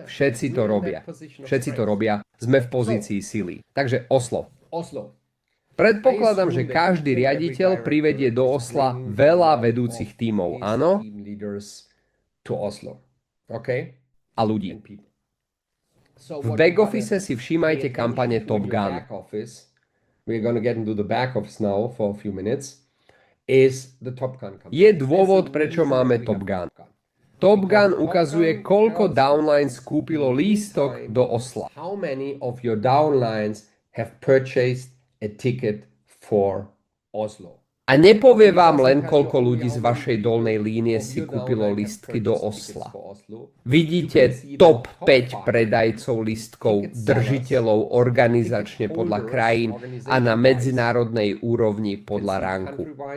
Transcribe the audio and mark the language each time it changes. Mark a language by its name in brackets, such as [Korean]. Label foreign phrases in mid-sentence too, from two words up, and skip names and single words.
[Slovak] Všetci to robia. Všetci to robia. Sme v pozícii sily. Takže Oslo. Predpokladám, že každý riaditeľ privedie do Osla veľa vedúcich tímov, áno? A ľudí. V [English] back office [Slovak] si všímajte kampane Top Gun. [English] We're going to get into the back office now for a few minutes, is the Top Gun campaign. [Slovak] Je dôvod, prečo máme Top Gun. Top Gun ukazuje, koľko downlines kúpilo lístok do Osla. [English] How many of your downlines have purchased a ticket for Oslo? [Slovak] A nepovie vám len, koľko ľudí z vašej dolnej línie si kúpilo lístky do Osla. Vidíte top 5 predajcov lístkov, držiteľov organizačne podľa krajín a na medzinárodnej úrovni podľa ranku.